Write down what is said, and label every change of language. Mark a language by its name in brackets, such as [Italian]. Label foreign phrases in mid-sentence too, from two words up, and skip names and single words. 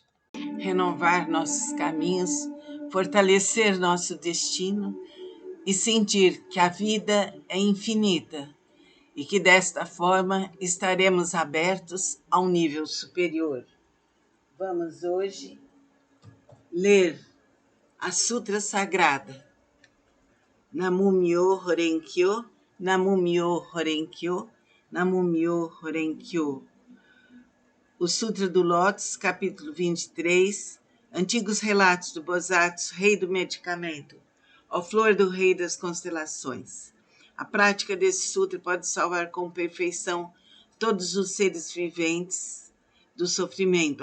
[Portuguese] Renovar nossos caminhos, fortalecer nosso destino e sentir que a vida é infinita e que desta forma estaremos abertos a um nível superior. Vamos hoje ler a Sutra Sagrada, [Japanese] 南無妙法蓮華経、南無妙法蓮華経、南無妙法蓮華経. [Portuguese] O Sutra do Lótus, capítulo 23, Antigos Relatos do Bosatsu, Rei do Medicamento, ó Flor do Rei das Constelações. A prática desse sutra pode salvar com perfeição todos os seres viventes do sofrimento.